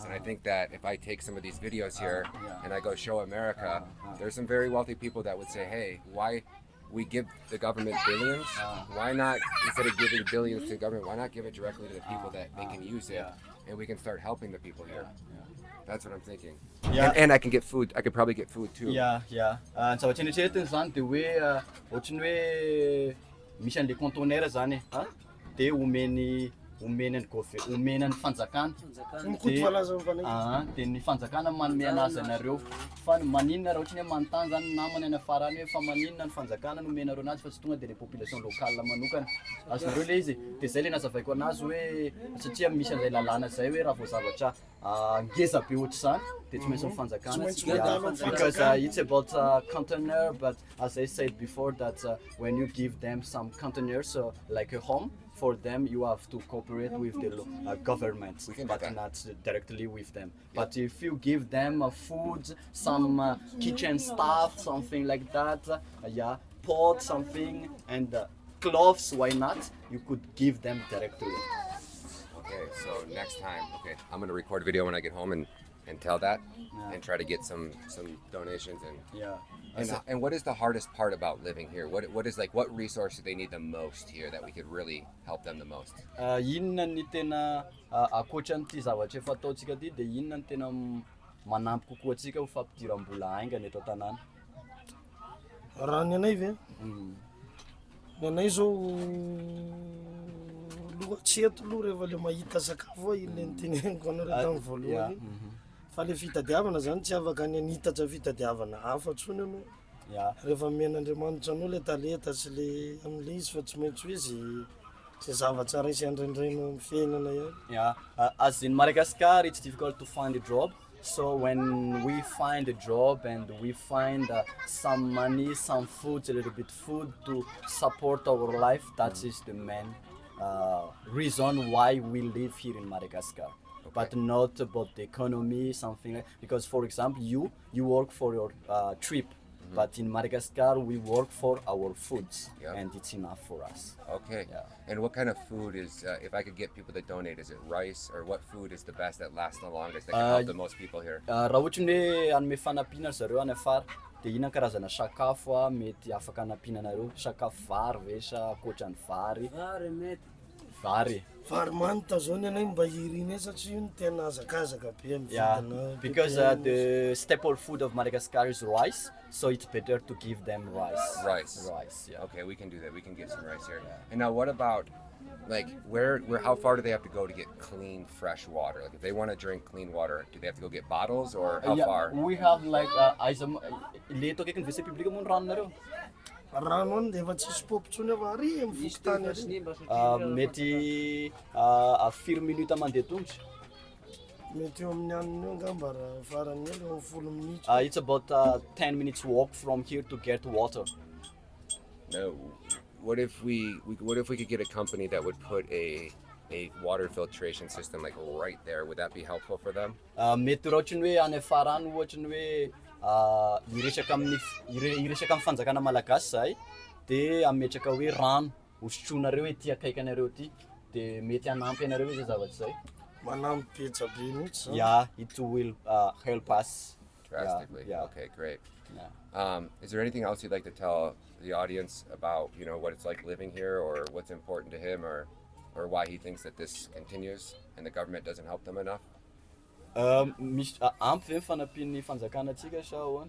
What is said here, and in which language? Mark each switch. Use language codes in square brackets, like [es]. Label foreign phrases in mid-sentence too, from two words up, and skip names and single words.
[en] And I think that if I take some of these videos here and I go show America, there's some very wealthy people that would say, hey, why we give the government billions? Why not, instead of giving billions to the government, why not give it directly to the people that they can use it, and we can start helping the people here? That's what I'm thinking. Yeah. And I can get food. I could probably get food too. Yeah. [mg] Ny zavatra eritreretiny zany de hoe ohatriny hoe misy an'le conteneur zany de omeny ny fanjakana de ny fanjakana manome anazy anareo fa maninona raha ohatriny hoe manontany zany namany any afara any hoe fa maninona ny fanjakana no omenareo anazy fa tsy tonga de le [fr] population locale [mg] manokana azonareo le izy de zay le nazavaiko anazy hoe satria misy an'izay lalàna zay hoe raha vao zavatra ngeza be ohatra zany de tsy maintsy mifanjakana [en] because it's about container, but as I said before that when you give them some containers like a home for them, you have to cooperate with the government, but not directly with them. But if you give them food, some kitchen stuff, something like that, pot, something, and clothes, why not? You could give them directly. Okay, so next time, I'm gonna record a video when I get home and tell that, and try to get some donations and what is the hardest part about living here? What is like, what resource do they need the most here that we could really help them the most? [mg] Inona ny tena akoatran'ity zavatra efa ataontsika ty de inona ny tena manampy kokoa antsika ho fampidiram-bola aingana eto an-tanàna? Raha ny anay ve? Ny anay zao lohatseto aloha rehefa le mahita sakafo iny noteneniko anareo tamin'ny voalohany fa le fitadiavana zany tsy afaka ny anitatra fitadiavana hafa tsony anao rehefa men'Andriamanitra anao le talenta sy le am'le izy fa tsy maintsy hoe zay zavatra raisy andraindraino amin'ny fiainana ihany. [en] As in Madagascar, it's difficult to find a job. So when we find a job and we find some money, some food, a little bit food to support our life, that is the main reason why we live here in Madagascar. But not about the economy, something like, because for example, you work for your trip, but in Madagascar we work for our foods, and it's enough for us. Okay. And what kind of food is, if I could get people to donate, is it rice, or what food is the best that lasts the longest, that can help the most people here? [mg] Raha ohatriny hoe anome fanampiana zareo any afara de inona karazana sakafo mety afaka hanampiana anareo? Sakafo vary ve sa akoatran'ny vary? Vary. Vary manta zao ny anay mba hiriny satria io ny tena azakazaka be [en] Yeah, [mg] mividina [en] because the staple food of Madagascar is rice, so it's better to give them rice. Rice. Yeah. Okay, we can do that. We can give some rice here. And now, what about, like, where, how far do they have to go to get clean, fresh water? Like, if they want to drink clean water, do they have to go get bottles, or how far? We have like le to ke wc public mo [mg] rano nareo. rano any dia efa tsisy popotsony ava ary mivoky tany ary Mety 4 minutes mandeha tongotra. mety eo amin'ny aniny eo angamba raha farany eo eo amin'ny 10 minitra. [en] It's about 10 minutes walk from here to get water. No. What if we could get a company that would put a water filtration system like right there? Would that be helpful for them? [mg] Mety raha ohatrany hoe any afarany ohatrany hoe iresaka amin'ny fanjakana malagasy zay dia ametraka hoe rano hosotroinareo hoe ty akaiky anareo ty dia mety hanampy anareo zay zavatra zay. Manampy betsa be mihitsy zany. [en] Yeah, it will help us Drastically. Yeah. Okay, great. Yeah. Is there anything else you'd like to tell the audience about, what it's like living here, or what's important to him, or why he thinks that this continues and the government doesn't help them enough? [mg] Misy ampy ve fanampian'ny fanjakana atsika sa ahoana?